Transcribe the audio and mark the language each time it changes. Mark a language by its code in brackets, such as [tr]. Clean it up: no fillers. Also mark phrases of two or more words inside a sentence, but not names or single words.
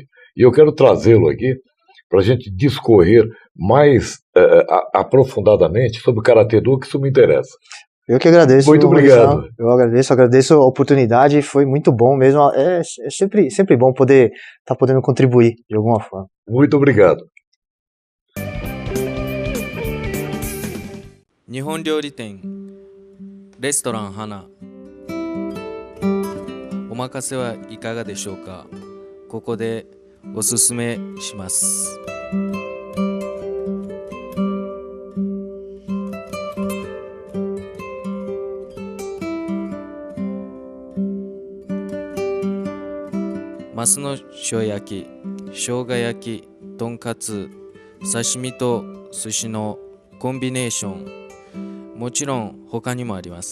[pt] E eu quero trazê-lo aqui para a gente discorrer mais aprofundadamente sobre o Karatê-Do, que isso me interessa. Eu que agradeço. Muito obrigado. Eu agradeço a oportunidade, foi muito bom mesmo. É sempre bom poder estar podendo contribuir de alguma forma. Muito obrigado. [ja] 日本料理店レストラン花お任せはいかがでしょうか。ここでおすすめします。マスの塩焼き、生姜焼き、とんかつ、刺身と寿司のコンビネーション、もちろん他にもあります。